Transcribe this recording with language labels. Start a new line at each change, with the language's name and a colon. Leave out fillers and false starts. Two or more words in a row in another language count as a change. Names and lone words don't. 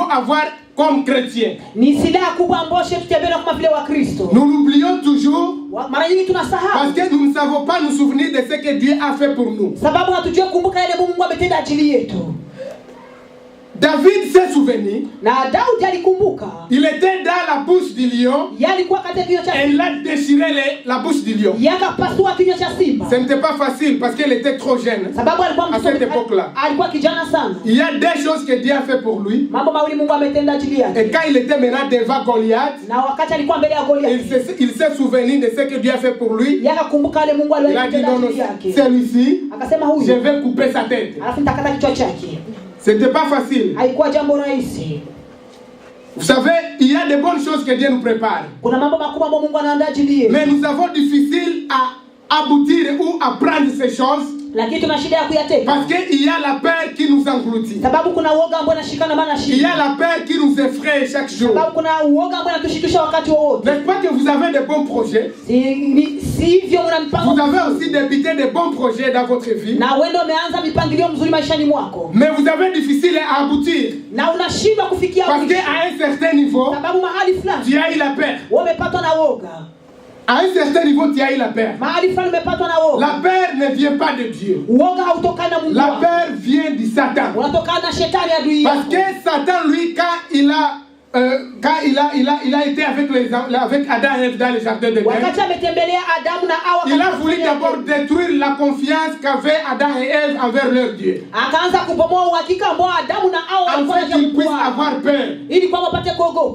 French: devons avoir comme chrétiens.
Swahili: Ni silaha kubwa ambayo tutembea kama vile wa Kristo.
French: Nous l'oublions toujours.
Swahili: Mara nyingi tunasahau.
French: Parce que nous ne savons pas nous souvenir de ce que Dieu a fait pour nous.
Swahili: Sababu hatujui kumbuka yale Mungu ametenda ajili yetu.
French: David s'est souvenu.
Swahili: Na Daudi alikumbuka.
French: Il était dans la bouche du lion.
Swahili: Yalikuwa katika kinywa cha
French: Et il a déchiré la bouche du lion.
Swahili: yakapasua kinywa cha simba.
French: Ce n'était pas facile parce qu'elle était trop jeune.
Swahili: Sababu alikuwa
French: à cette époque-là.
Swahili: Alikuwa kijana sana.
French: Il y a des choses que Dieu a fait pour lui.
Swahili: Mambo mawili Mungu ametenda ajili yake.
French: Et quand il était maintenant devant Goliath,
Swahili: na wakati alikuwa mbele ya Goliath,
French: il s'est souvenu de ce que Dieu a fait pour lui.
Swahili: Yakakumbuka yale Mungu aliyotenda ajili yake.
French: Celui-ci,
Swahili: akasema huyu,
French: je vais couper sa tête.
Swahili: Alafu nitakata kichwa chake.
French: C'était pas facile.
Swahili: Haikuwa jambo rahisi.
French: Vous savez, il y a de bonnes choses que Dieu nous prépare.
Swahili: Kuna mambo makubwa ambayo Mungu anaandaa ajili yetu.
French: Mais nous avons difficile à aboutir ou à prendre ces choses.
Swahili: Lakini tuna shida ya kuyateka.
French: Parce qu'il y a la peur qui nous engloutit.
Swahili: Sababu kuna uoga ambao unashikana maana shida.
French: Il y a la peur qui nous effraie chaque jour.
Swahili: Sababu kuna uoga ambao unatushikisha wakati wote.
French: N'est-ce pas que vous avez de bons projets?
Swahili: Sivyo una mpango.
French: Vous avez aussi débuté de bons projets dans votre vie.
Swahili: Na wewe ndio umeanza mipangilio mzuri maishani mwako.
French: Mais vous avez difficile à aboutir.
Swahili: Na unashindwa kufikia
French: parce que à un certain niveau,
Swahili: sababu mahali fulani
French: tu as eu la peur.
Swahili: Wewe umepatwa na woga.
French: À un certain niveau, tu as eu la peur.
Swahili: Mahali fulani umepatwa na woga.
French: La peur ne vient pas de Dieu.
Swahili: Woga hautokana na Mungu.
French: La peur vient du Satan.
Swahili: Unatokana na shetani adui.
French: Parce que Satan, lui, quand il a été avec Adam et Ève dans le jardin de Dieu, il a voulu d'abord détruire la confiance qu'avaient Adam et Ève envers leur Dieu. Afin qu'ils puissent avoir peur.